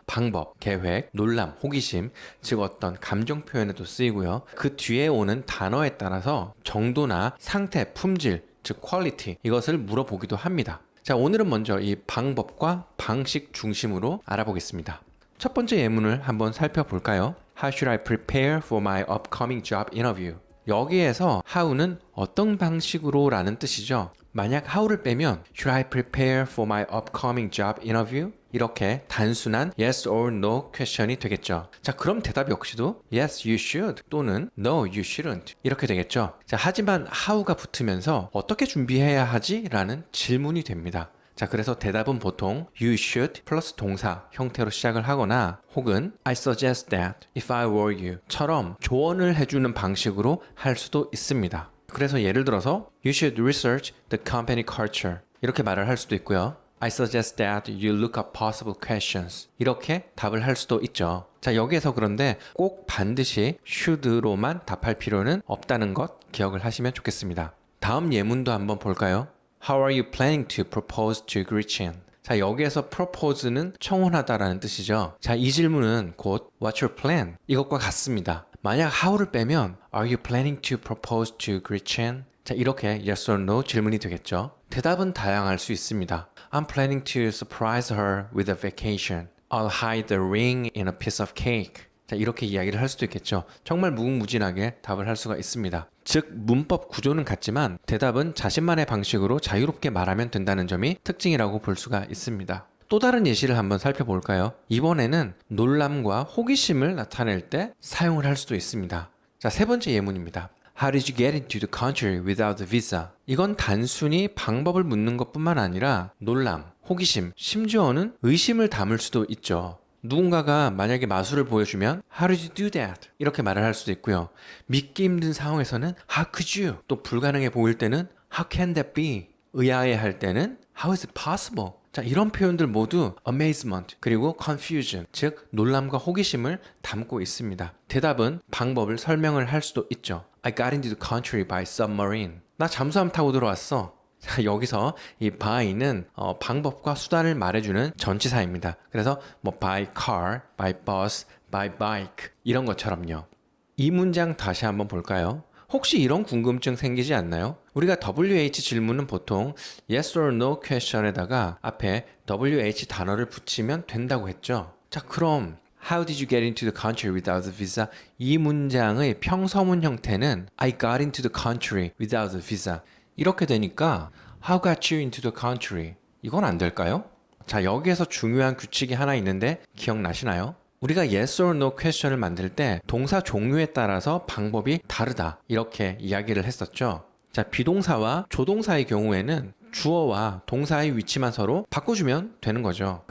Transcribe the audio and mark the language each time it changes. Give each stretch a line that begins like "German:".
Korean: 방법, 계획, 놀람, 호기심, 즉 어떤 감정 표현에도 쓰이고요. 그 뒤에 오는 단어에 따라서 정도나 상태, 품질, 즉 quality, 이것을 물어보기도 합니다. 자, 오늘은 먼저 이 방법과 방식 중심으로 알아보겠습니다. 첫 번째 예문을 한번 살펴볼까요?
English: How should I prepare for my upcoming job interview?
Korean: 여기에서 how는 어떤 방식으로 라는 뜻이죠. 만약 how를 빼면
English: Should I prepare for my upcoming job interview?
Korean: 이렇게 단순한
English: yes or no question
Korean: 이 되겠죠. 자, 그럼 대답 역시도
English: yes you should
Korean: 또는
English: no you shouldn't
Korean: 이렇게 되겠죠. 자, 하지만 how가 붙으면서 어떻게 준비해야 하지? 라는 질문이 됩니다. 자, 그래서 대답은 보통
English: you should
Korean: 플러스 동사 형태로 시작을 하거나 혹은
English: I suggest that if I were you
Korean: 처럼 조언을 해주는 방식으로 할 수도 있습니다. 그래서 예를 들어서
English: You should research the company culture
Korean: 이렇게 말을 할 수도 있고요.
English: I suggest that you look up possible questions
Korean: 이렇게 답을 할 수도 있죠. 자, 여기에서 그런데 꼭 반드시 should로만 답할 필요는 없다는 것 기억을 하시면 좋겠습니다. 다음 예문도 한번 볼까요?
English: How are you planning to propose to Gretchen?
Korean: 자, 여기에서 propose는 청혼하다라는 뜻이죠. 자, 이 질문은 곧
English: What's your plan?
Korean: 이것과 같습니다. 만약 how를 빼면
English: Are you planning to propose to Gretchen?
Korean: 자, 이렇게
English: yes or no
Korean: 질문이 되겠죠. 대답은 다양할 수 있습니다.
English: I'm planning to surprise her with a vacation. I'll hide the ring in a piece of cake.
Korean: 자, 이렇게 이야기를 할 수도 있겠죠. 정말 무궁무진하게 답을 할 수가 있습니다. 즉, 문법 구조는 같지만 대답은 자신만의 방식으로 자유롭게 말하면 된다는 점이 특징이라고 볼 수가 있습니다. 또 다른 예시를 한번 살펴볼까요? 이번에는 놀람과 호기심을 나타낼 때 사용을 할 수도 있습니다. 자, 세 번째 예문입니다.
English: How did you get into the country without a visa?
Korean: 이건 단순히 방법을 묻는 것뿐만 아니라 놀람, 호기심, 심지어는 의심을 담을 수도 있죠. 누군가가 만약에 마술을 보여주면
English: How did you do that?
Korean: 이렇게 말을 할 수도 있고요. 믿기 힘든 상황에서는
English: How could you?
Korean: 또 불가능해 보일 때는
English: How can that be?
Korean: 의아해할 때는
English: How is it possible?
Korean: 자, 이런 표현들 모두 amazement 그리고 confusion, 즉 놀람과 호기심을 담고 있습니다. 대답은 방법을 설명을 할 수도 있죠.
English: I got into the country by submarine.
Korean: 나 잠수함 타고 들어왔어. 자, 여기서 이 by는 방법과 수단을 말해주는 전치사입니다. 그래서 뭐
English: by car, by bus, by bike
Korean: 이런 것처럼요. 이 문장 다시 한번 볼까요? 혹시 이런 궁금증 생기지 않나요? 우리가 WH 질문은 보통
English: yes or no question
Korean: 에다가 앞에 WH 단어를 붙이면 된다고 했죠. 자, 그럼
English: How did you get into the country without a visa?
Korean: 이 문장의 평서문 형태는
English: I got into the country without a visa.
Korean: 이렇게 되니까
English: How got you into the country?
Korean: 이건 안 될까요? 자, 여기에서 중요한 규칙이 하나 있는데 기억나시나요? 우리가
English: yes or no question
Korean: 을 만들 때 동사 종류에 따라서 방법이 다르다 이렇게 이야기를 했었죠. 자, 비동사와 조동사의 경우에는 주어와 동사의 위치만 서로 바꿔주면 되는 거죠.